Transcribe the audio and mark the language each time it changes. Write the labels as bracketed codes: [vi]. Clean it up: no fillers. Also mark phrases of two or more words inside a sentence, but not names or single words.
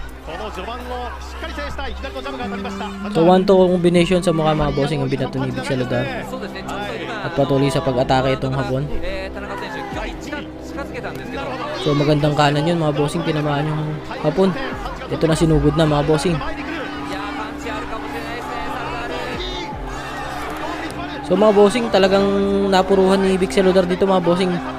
[ja] の序盤をしっかり制したい左のジャブが当たりました。 [tl] So 1-2 combination sa mukha mga bossing ang binato ni Big Saludar. At patuloy sa pag-atake itong Hapon. So magandang kanan yun mga bossing, tinamaan yung Hapon. Ito na sinugod na mga bossing. So mga bossing, talagang napuruhan ni Big Saludar dito mga bossing.